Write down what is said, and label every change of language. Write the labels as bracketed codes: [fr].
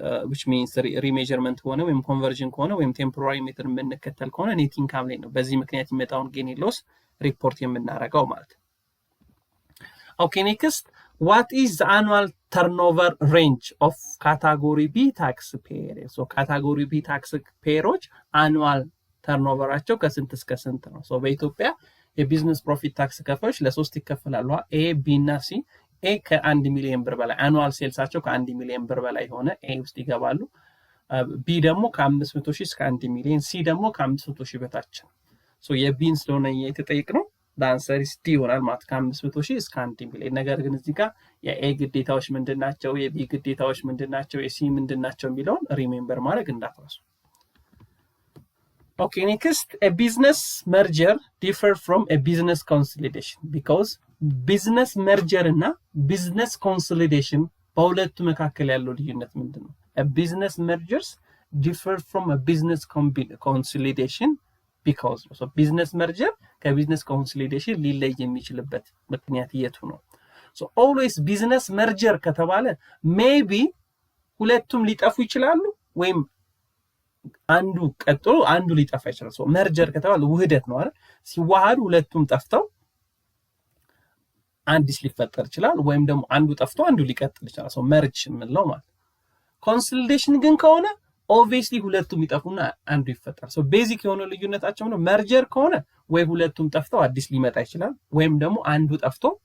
[en] which means ሪሜጀርመንት ሆነ ወይም ኮንቨርዥን ከሆነ ወይም ቴምፖራሪ ሜተድ የምንከተል ከሆነ ኔት ኢንካም [am] ላይ ነው በዚህ ምክንያት የሚመጣውን [en] ጌን ኤንድ ሎስ ሪፖርት [am] የምናደርገው ማለት ነው። [en] ኦኬ ኔክስት what is the annual turnover range of category B taxpayer? So category B taxpayers annual turnoverቸው [am] ከስንት እስከ ስንት ነው? so በኢትዮጵያ የቢዝነስ ፕሮፊት ታክስ ከፋዮች ለሶስት ይከፈላሉ። ኤ ቢ እና ሲ። ኤ ከ1 ሚሊዮን ብር በላይ አኑዋል ሴልሳቸው ከ1 ሚሊዮን ብር በላይ ሆነ ኤ ውስጥ ይገባሉ። ቢ ደግሞ ከ500,000 እስከ 1 ሚሊዮን፣ ሲ ደግሞ ከ500,000 በታች ነው። ሶ የቢን ስለሆነ የተጠየቅነው ዳንሰር ኢስ ዲ ይሆናል ማለት ከ500,000 እስከ 1 ሚሊዮን። ነገር ግን እዚህ ጋር የኤ ግዴታዎች ምንድናቸው፣ የቢ ግዴታዎች ምንድናቸው፣ የሲ ምንድናቸው የሚለውን ሪሜምበር ማድረግ እንዳትረሱ። [en] Okay, next, a business merger differ from a business consolidation because [am] business merger እና business consolidation በሁለቱ መካከል ያለው ልዩነት ምንድነው? [en] A business mergers differ from a business consolidation because so business merger ከbusiness consolidation [am] ሊለይ የሚችልበት ምክንያት የቱ ነው? So always business merger ከተባለ maybe ሁለቱም ሊጠፉ ይችላሉ ወይም አንዱ ቀጥሎ አንዱ ሊጠፋ ይችላል። ሶ መርጀር ከተባለ ውህደት ነው አይደል? ሲዋሃዱ ሁለቱም ጠፍተው አንዲስ ሊፈጠር ይችላል ወይም ደግሞ አንዱ ጠፍቶ አንዱ ሊቀጥል ይችላል። ሶ መርጅ ምንለው ማለት። ኮንሶሊዴሽን ግን ከሆነ ኦብቪየስሊ ሁለቱም ይጠፉና አንዱ ይፈጠራል። ሶ ቤዚክ የሆነ ልዩነታቸው ነው። መርጀር ከሆነ ወይ ሁለቱም ጠፍተው አዲስ ሊመጣ ይችላል ወይም ደግሞ አንዱ ጠፍቶ